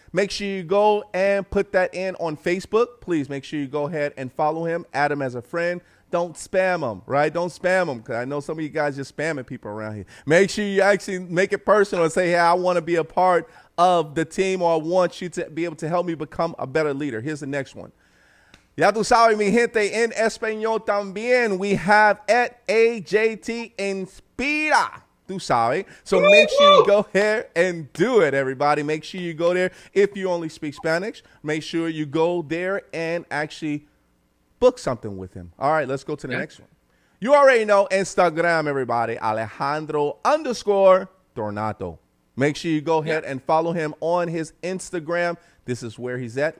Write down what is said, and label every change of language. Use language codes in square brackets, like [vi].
[en] Make sure you go and put that in on Facebook. Please make sure you go ahead and follow him, add him as a friend. Don't spam them, right? Don't spam them because I know some of you guys just spamming people around here. Make sure you actually make it personal and say, hey, I want to be a part of the team, or I want you to be able to help me become a better leader. Here's the next one. [es] Ya tú sabes, mi gente, en español también, [en] we have at AJT Inspira. [es] Tú sabes. [en] So make sure you go ahead and do it, everybody. Make sure you go there. If you only speak Spanish, make sure you go there and actually book something with him. All right, let's go to the next one. You already know Instagram, everybody. Alejandro _Tornato. Make sure you go ahead and follow him on his Instagram. This is where he's at.